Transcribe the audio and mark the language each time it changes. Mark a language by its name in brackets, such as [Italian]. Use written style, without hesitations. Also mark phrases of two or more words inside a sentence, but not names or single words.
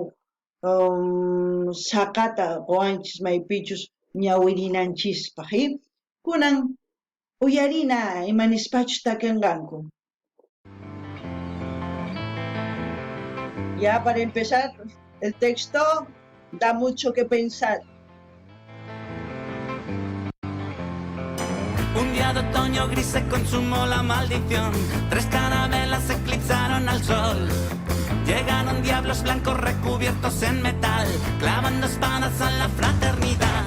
[Quechua] saqata quwanchis maypichus ñawirinanchispaq kunan uyarina imanispachus takinqanku. [Spanish] Ya para empezar, el texto da mucho que pensar. Un día de otoño gris se consumó la maldición. 3 carabelas eclipsaron al sol. Llegaron diablos blancos recubiertos en metal, clavando espadas a la fraternidad.